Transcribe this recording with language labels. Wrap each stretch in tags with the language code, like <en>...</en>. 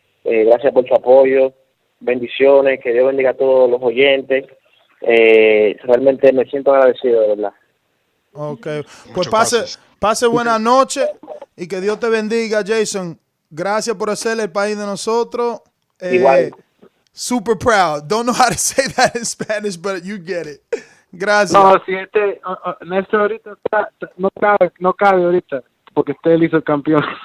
<es>Gracias por su apoyo. Bendiciones. Que Dios bendiga a todos los oyentes. Realmente me siento agradecido, de verdad. Ok. Pues pase buena noche y que Dios te bendiga, Jason. Gracias por hacerle el país de nosotros. Igual.</es> <en>Super proud. Don't know how to say that in Spanish, but you get it.</en> <es>Gracias. No, si Néstor ahorita no cabe ahorita, porque usted le hizo el campeón.</es>